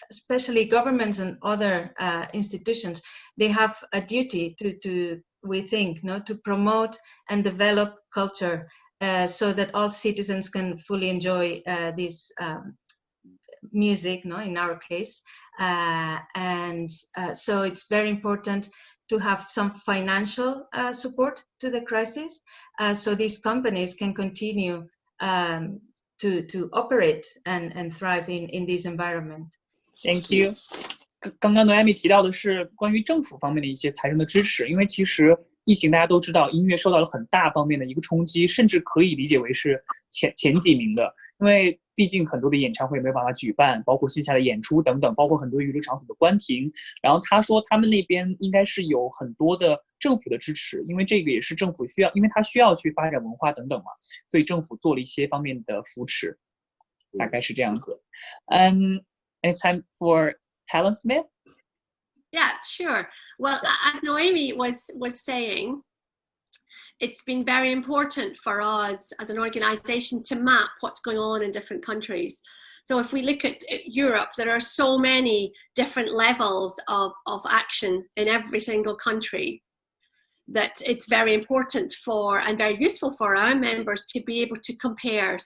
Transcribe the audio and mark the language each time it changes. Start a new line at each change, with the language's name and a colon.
English: Especially governments and other institutions, they have a duty to we think, to promote and develop culture so that all citizens can fully enjoy this music, in our case. So it's very important to have some financial support to the crisis so these companies can continue to operate and thrive in this environment. Thank you.
Chinese: 刚刚Noemí提到的是关于政府方面的一些财政的支持，因为其实疫情大家都知道，音乐受到了很大方面的一个冲击，甚至可以理解为是前几名的。因为毕竟很多的演唱会没有办法举办，包括线下的演出等等，包括很多娱乐场所的关停。然后他说他们那边应该是有很多的政府的支持，因为这个也是政府需要，因为他需要去发展文化等等嘛，所以政府做了一些方面的扶持，大概是这样子。
English: It's time for Helen Smith. Yeah, sure. Well, as Noemí was saying, it's been very important for us as an organization to map what's going on in different countries. So if we look at Europe, there are so many different levels of action in every single country that it's very important for and very useful for our members to be able to compare.